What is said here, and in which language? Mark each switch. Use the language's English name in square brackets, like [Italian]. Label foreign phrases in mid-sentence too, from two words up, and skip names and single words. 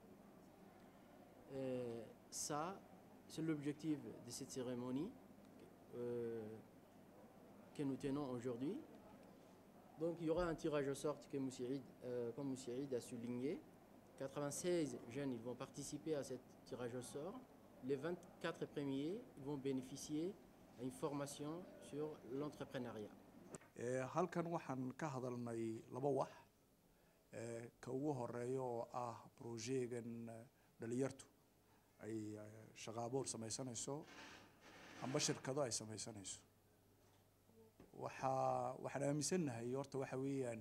[French] Ça, c'est l'objectif de cette cérémonie que nous tenons aujourd'hui. Donc il y aura un tirage au sort que comme M. Id a souligné. 96 jeunes ils vont participer à ce tirage au sort. Les 24 premiers ils vont bénéficier d'une formation sur l'entrepreneuriat. [Somali] halkan waxaan ka hadalnay laba wax ka ugu horeeyo oo ah projectgan dhalinyartu ay shaqaaboor samaysanayso amba shirkado ay samaysanayso waxaan aaminsanahay horta waxa weeyaan